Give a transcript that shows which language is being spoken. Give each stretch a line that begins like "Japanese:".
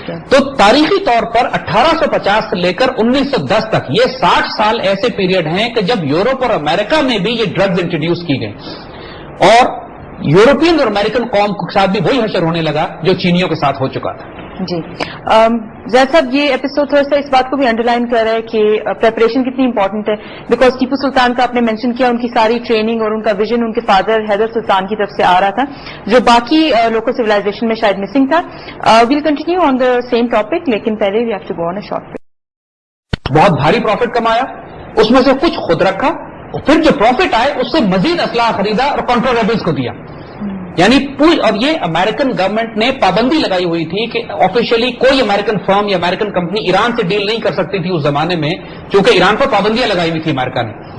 Urdu: تو تاریخی طور پر 1850 سے لے کر 1910 تک یہ 60 سال ایسے پیریڈ ہیں کہ جب یورپ اور امریکہ میں بھی یہ ڈرگز انٹروڈیوس کی گئی اور یورپین اور امریکن قوم کے ساتھ بھی وہی حشر ہونے لگا جو چینیوں کے ساتھ ہو چکا تھا. جی زید صاحب, یہ ایپیسوڈ تھوڑا سا اس بات کو بھی انڈر لائن کر رہا ہے کہ پریپریشن کتنی امپورٹنٹ ہے, بیکاز ٹیپو سلطان کا آپ نے مینشن کیا ان کی ساری ٹریننگ اور ان کا ویژن ان کے فادر حیدر سلطان کی طرف سے آ رہا تھا جو باقی لوکل سویلائزیشن میں شاید مسنگ تھا.
English: we'll continue on the same topic,
Urdu: لیکن پہلے
English: We have to go on a short break.
Urdu: بہت بھاری پروفٹ کمایا, اس میں سے کچھ خود رکھا اور پھر جو پروفٹ آئے اس سے مزید اسلحہ خریدا اور کنٹرول ریبلز کو دیا. یعنی پوری, اور یہ امریکن گورنمنٹ نے پابندی لگائی ہوئی تھی کہ آفیشلی کوئی امریکن فرم یا امریکن کمپنی ایران سے ڈیل نہیں کر سکتی تھی اس زمانے میں, کیونکہ ایران پر پابندیاں لگائی ہوئی تھی امریکہ نے.